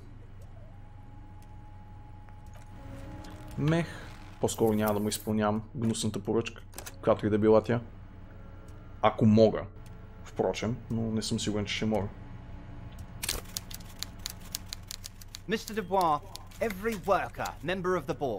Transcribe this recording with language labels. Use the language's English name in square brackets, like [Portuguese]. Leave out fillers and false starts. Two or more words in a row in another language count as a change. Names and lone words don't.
[Bulgarian] Мех. По-скоро няма да му изпълнявам гнусната поръчка, която и да била тя. Ако мога, впрочем, но не съм сигурен, че ще мога. [English] Mr. Dubois, every worker, member of the board.